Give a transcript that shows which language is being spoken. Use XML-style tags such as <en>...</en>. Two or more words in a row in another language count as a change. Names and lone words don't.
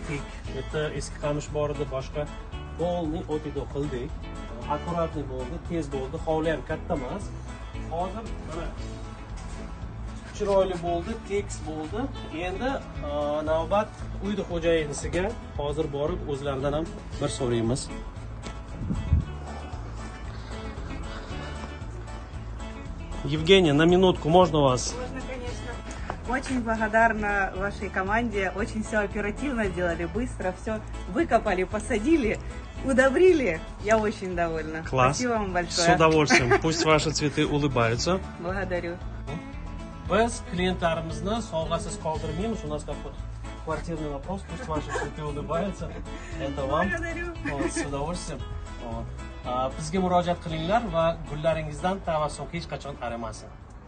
<uz>Bu yerda eski qamish bor edi, boshqa polni o'tida qildik. Akkuratni bo'ldi, tez bo'ldi, hovli ham katta emas. Hozir mana chiroyli bo'ldi, tekis bo'ldi. Endi navbat uyda xo'jayinisiga hozir borib o'zlaridan ham bir so'raymiz.</uz> <ru>Евгения, на минутку можно вас? Можно, конечно. Очень благодарна вашей команде. Очень все оперативно сделали, быстро все выкопали, посадили, удобрили. Я очень довольна. Класс. Спасибо вам большое. С удовольствием. Пусть ваши цветы улыбаются. Благодарю.</ru> <uz>Biz klientlarimizni sovg'asiz qoldirmaymiz.</uz> <ru>У нас как вот квартирный вопрос, пусть ваши цветы улыбаются. Это вам. Благодарю. С удовольствием.</ru> <uz>Bizga murojaat qilinglar va gullaringizdan tabassum hech qachon arimasin.</uz>